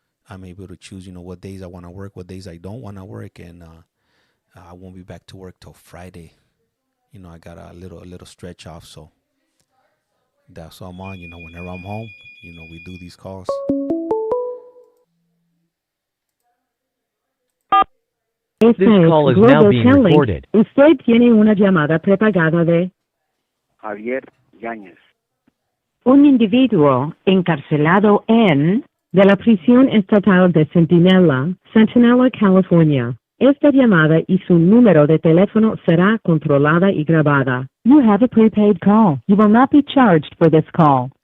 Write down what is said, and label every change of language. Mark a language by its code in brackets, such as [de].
[en] I'm able to choose, what days I want to work, what days I don't want to work, and I won't be back to work till Friday. I got a little stretch off, so that's all I'm on. Whenever I'm home, we do these calls. This call is now being recorded. [es] Usted tiene una llamada prepagada de Javier Yáñez. un individuo encarcelado de la prisión estatal de Centinela, California. Esta llamada y su número de teléfono será controlada y grabada. [en] You have a prepaid call. You will not be charged for this call.